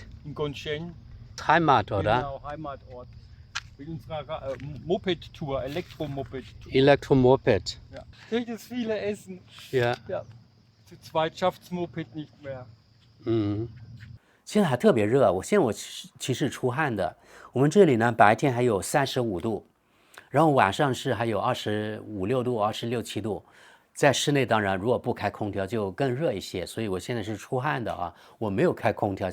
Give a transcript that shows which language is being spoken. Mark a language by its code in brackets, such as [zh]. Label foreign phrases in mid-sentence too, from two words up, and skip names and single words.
[de] In Gonchen, Heimat, oder? genau, Heimatort. Mit unserer Moped-Tour, Elektromoped-Tour. Elektromoped. Ja. Möchtest viele essen. Ja. Ja. Zu zweit schafft's Moped nicht mehr. [zh] 现在还特别热，我其实出汗的。我们这里呢，白天还有35度，然后晚上是还有25、26度、26、27度。在室内当然如果不开空调就更热一些，所以我现在是出汗的啊，我没有开空调。